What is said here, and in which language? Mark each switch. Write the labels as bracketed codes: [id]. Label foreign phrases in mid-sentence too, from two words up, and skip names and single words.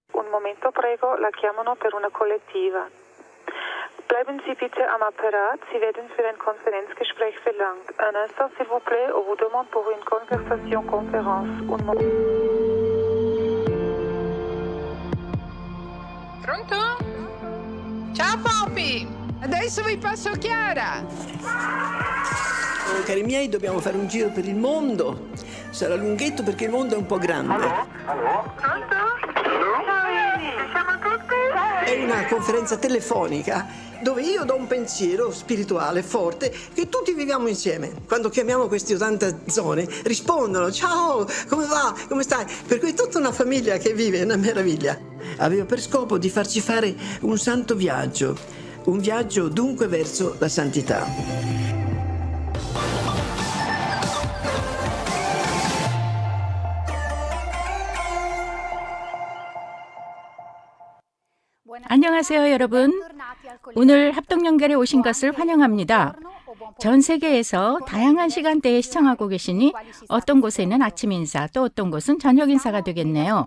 [it] momento prego, la chiamano per una collettiva. [de] Bleiben Sie bitte am Apparat, Sie werden für ein Konferenzgespräch verlangt. [fr] Un instant s'il vous plaît, on vous demande pour une conversation conférence. Un moment. [it] Pronto? Ciao Poppy! Adesso vi passo Chiara! Cari miei, dobbiamo fare un giro per il mondo. Sarà lunghetto perché il mondo è un po' grande. Pronto? Ci siamo tutti? È una conferenza telefonica dove io do un pensiero spirituale forte che tutti viviamo insieme. Quando chiamiamo queste 80 zone rispondono: ciao, come va? Come stai? Per cui è tutta una famiglia che vive, è una meraviglia. Avevo per scopo di farci fare un santo viaggio, un viaggio dunque verso la santità. [ko] 안녕하세요, 여러분. 오늘 합동연결에 오신 것을 환영합니다. 전 세계에서 다양한 시간대에 시청하고 계시니 어떤 곳에는 아침 인사, 또 어떤 곳은 저녁 인사가 되겠네요.